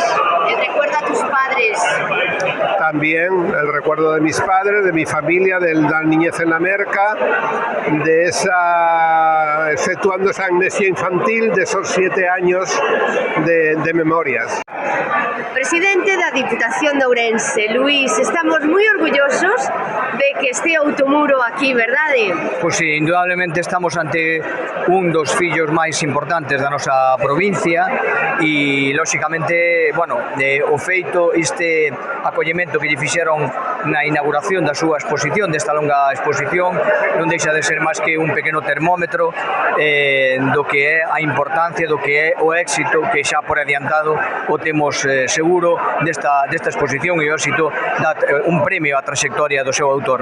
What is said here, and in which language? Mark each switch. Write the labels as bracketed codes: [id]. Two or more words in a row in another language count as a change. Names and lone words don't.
[es] ¿El recuerdo a tus padres? También el recuerdo de mis padres, de mi familia, de la niñez en la Merca, de exceptuando esa amnesia infantil, de esos 7 años de memorias. [gl] Presidente da Diputación de Ourense, Luís, estamos moi orgullosos de que este Outomuro aquí, verdade? Pois sí, indudablemente estamos ante un dos fillos máis importantes da nosa provincia e, lóxicamente, o feito, este acollemento que lle fixeron na inauguración da súa exposición, desta longa exposición, non deixa de ser máis que un pequeno termómetro do que é a importancia, do que é o éxito que xa por adiantado o temos seguro desta exposición, e o éxito dá un premio á trayectoria do seu autor.